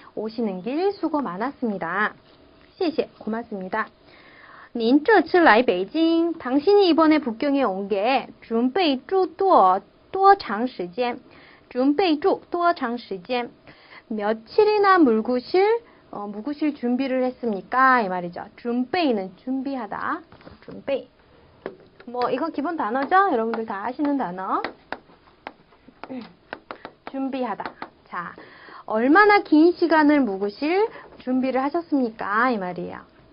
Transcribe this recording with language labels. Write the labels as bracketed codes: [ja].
[ko] 오시는 길 수고 많았습니다. [zh] 谢谢, [ko] 고맙습니다. [zh] 您这次来北京, [ko] 당신이 이번에 북경에 온 게 [zh] 准备住多长时间? 准备住多长时间? [ko] 며칠이나 묵으실 준비를 했습니까? 이 말이죠. 准备는 준비하다. 准备.뭐 이거 기본 단어죠? 여러분들 다 아시는 단어. 준비하다. 자, 얼마나 긴 시간을 묵으실 준비를 하셨습니까? 이 말이에요.